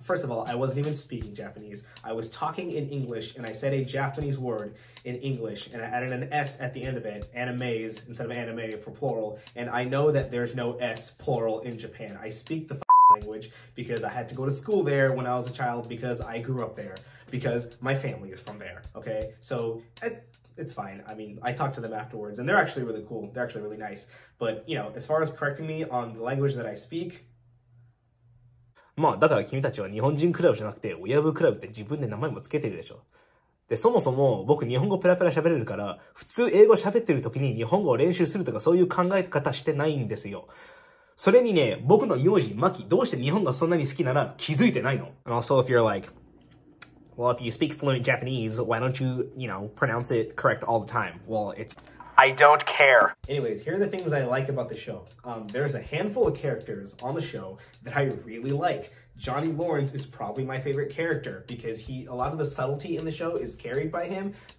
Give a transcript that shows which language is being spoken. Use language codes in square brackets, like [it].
[en] First of all, I wasn't even speaking Japanese. I was talking in English, and I said a Japanese word in English, and I added an S at the end of it, animes instead of anime for plural. And I know that there's no S plural in Japan. I speak the language because I had to go to school there when I was a child, because I grew up there, because my family is from there, okay? So it's fine. I mean, I talked to them afterwards, and they're actually really cool. They're actually really nice. But, you know, as far as correcting me on the language that I speak, [ja] まあ、だから君たちは日本人クラブじゃなくて、親分クラブって自分で名前もつけてるでしょ。で、そもそも僕日本語ペラペラ喋れるから、普通英語喋ってる時に日本語を練習するとかそういう考え方してないんですよ。それにね、僕の名字、マキ、どうして日本がそんなに好きなら気づいてないの? [en] And also, if you're like, well, if you speak fluent Japanese, why don't you, you know, pronounce it correct all the time? Well, it's... I don't care. Anyways, here are the things I like about the show. There's a handful of characters on the show that I really like. Johnny Lawrence is probably my favorite character, because a lot of the subtlety in the show is carried by him.